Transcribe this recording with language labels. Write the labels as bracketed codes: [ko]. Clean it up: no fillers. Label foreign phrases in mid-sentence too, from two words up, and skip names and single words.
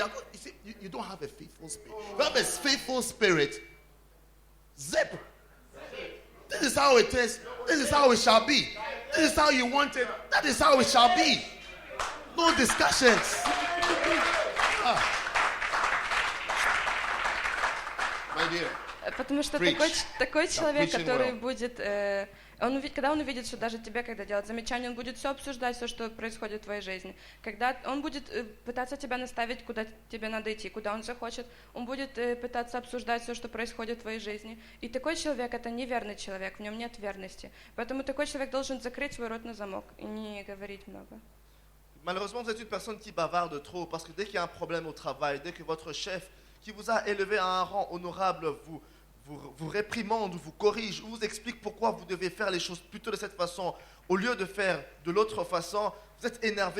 [en] You see, you don't have a faithful spirit. If you have a faithful spirit, zip. This is how it is. This is how it shall be. This is how you want it. That is how it shall be. No discussions. My dear. [ru] Потому что [en] Preach. [ru] такой человек, [en] preaching [ru] который [en] well. [ru] будет, когда он увидит, что даже тебе, когда делать замечания, он будет все обсуждать, все, что происходит в твоей жизни. Когда он будет пытаться тебя наставить, куда тебе надо идти, куда он захочет, он будет пытаться обсуждать все, что происходит в твоей жизни. И такой человек — это неверный человек, в нем нет верности. Поэтому такой человек должен закрыть свой рот на замок и не говорить много. [fr] Malheureusement, vous êtes une personne qui bavarde trop parce que dès qu'il y a un problème au travail, dès que votre chef qui vous a élevé à un rang honorable vous réprimande, vous corrige, vous explique pourquoi vous devez faire les choses plutôt de cette façon au lieu de faire de l'autre façon, vous êtes énervé.